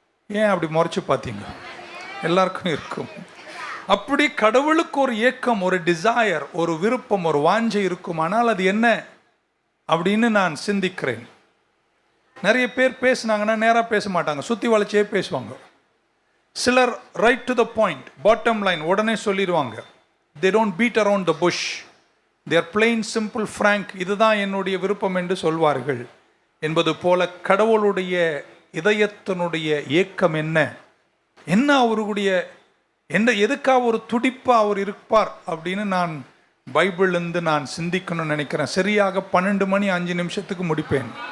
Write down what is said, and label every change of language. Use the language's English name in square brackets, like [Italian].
[Tamil] ஏன் அப்படி முறைச்சு பார்த்தீங்க? எல்லாருக்கும் இருக்கும். அப்படி கடவுளுக்கு ஒரு ஏக்கம், ஒரு டிசையர், ஒரு விருப்பம், ஒரு வாஞ்சை இருக்கும். ஆனால் அது என்ன அப்படின்னு நான் சிந்திக்கிறேன். நிறைய பேர் பேசினாங்கன்னா நேராக பேச மாட்டாங்க, சுற்றி வளைச்சே பேசுவாங்க. [English] சிலர் right to the point, bottom line [Tamil] உடனே சொல்லிடுவாங்க. [English] they don't beat around the bush, they are plain simple frank. [Tamil] இதுதான் என்னுடைய விருப்பம் என்று சொல்வார்கள். என்பது போல கடவுளுடைய இதயத்தினுடைய ஏக்கம் என்ன, என்ன அவருடைய என்ன, எதுக்காக ஒரு துடிப்பா அவர் இருப்பார் அப்படின்னு நான் பைபிள்லேருந்து நான் சிந்திக்கணும்னு நினைக்கிறேன். சரியாக 12 மணி 5 நிமிஷத்துக்கு முடிப்பேன்.